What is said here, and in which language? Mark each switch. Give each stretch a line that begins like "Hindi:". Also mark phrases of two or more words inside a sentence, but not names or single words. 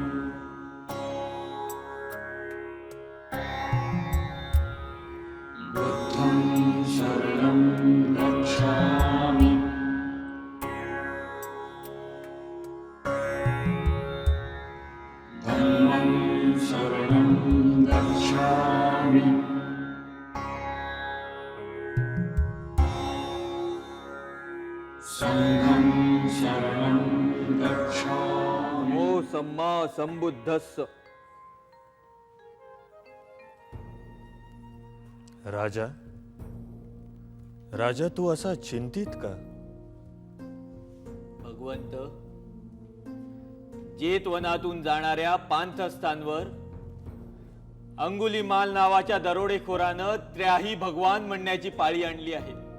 Pali: बुद्धं शरणं गच्छामि, धम्मं शरणं गच्छामि, संघं शरणं गच्छामि. ओ सम्मा संबुद्धस्स.
Marathi: राजा राजा तू असा चिंतित का? भगवंत, जेतवनातून जाणाऱ्या पांथस्थानवर अंगुलीमाल नावाच्या दरोडेखोरानं त्राही भगवान म्हणण्याची पाळी आणली आहे.